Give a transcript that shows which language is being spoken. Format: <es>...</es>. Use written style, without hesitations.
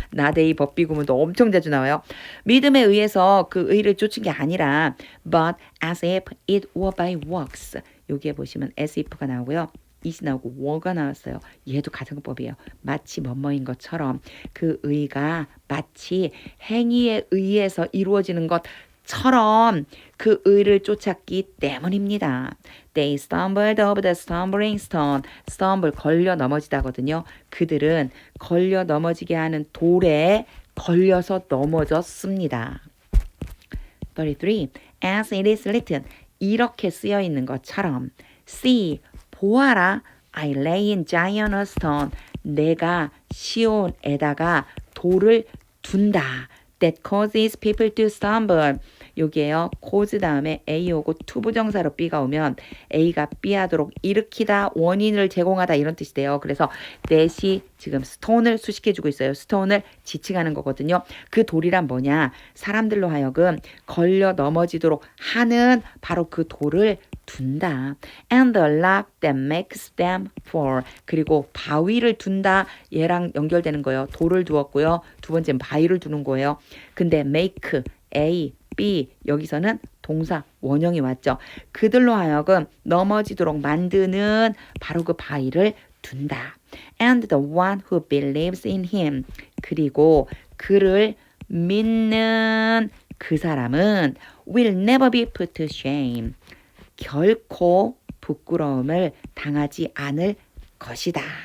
<ko>나데이 법비 구문도 엄청 자주 나와요. 믿음에 의해서 그 의를 쫓은 게 아니라</ko> <en>but as if it were by works.</en> <ko>여기에 보시면 as if가 나오고요. it이 나오고 were가 나왔어요. 얘도 가정법이에요. 마치 뭐뭐인 것처럼 그 의가 마치 행위에 의해서 이루어지는 것처럼 그 의를 쫓았기 때문입니다.</ko> <en>They stumbled over the stumbling stone.</en> <ko>stumble 걸려 넘어지다거든요. 그들은 걸려 넘어지게 하는 돌에 걸려서 넘어졌습니다.</ko> <en>33. As it is written.</en> <ko>이렇게 쓰여 있는 것처럼 See, 보아라,</ko> <en>I lay in Zion a stone.</en> <ko>내가 시온에다가 돌을 둔다.</ko> <en>That causes people to stumble.</en> <ko>여기에요. cause 다음에 A 오고 투부정사로 B가 오면 A가 B 하도록 일으키다, 원인을 제공하다 이런 뜻이 돼요. 그래서 that이 지금 stone을 수식해주고 있어요. stone을 지칭하는 거거든요. 그 돌이란 뭐냐? 사람들로 하여금 걸려 넘어지도록 하는 바로 그 돌을 둔다.</ko> <en>And the rock that makes them fall.</en> <ko>그리고 바위를 둔다. 얘랑 연결되는 거예요. 돌을 두었고요. 두 번째는 바위를 두는 거예요. 근데 make, A, B 여기서는 동사 원형이 왔죠. 그들로 하여금 넘어지도록 만드는 바로 그 바위를 둔다.</ko> <en>And the one who believes in him.</en> <ko>그리고 그를 믿는 그 사람은</ko> <en>will never be put to shame.</en> <ko>결코 부끄러움을 당하지 않을 것이다.</ko>